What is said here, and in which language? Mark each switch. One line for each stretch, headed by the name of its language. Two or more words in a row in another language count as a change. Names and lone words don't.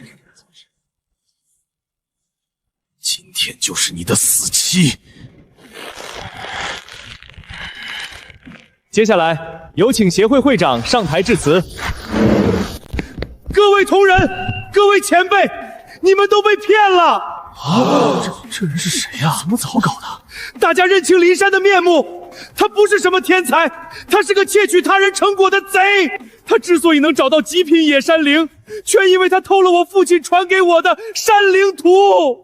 Chinese: 今天就是你的死期。接下來有請協會會長上台致辭。各位同仁，各位前輩，你們都被騙了！這人是誰呀？怎麼草稿的？大家認清林珊的面目，他不是什麼天才，他是個竊取他人成果的賊。他之所以能找到極品野山靈，全因為他偷了我父親傳給我的山靈圖。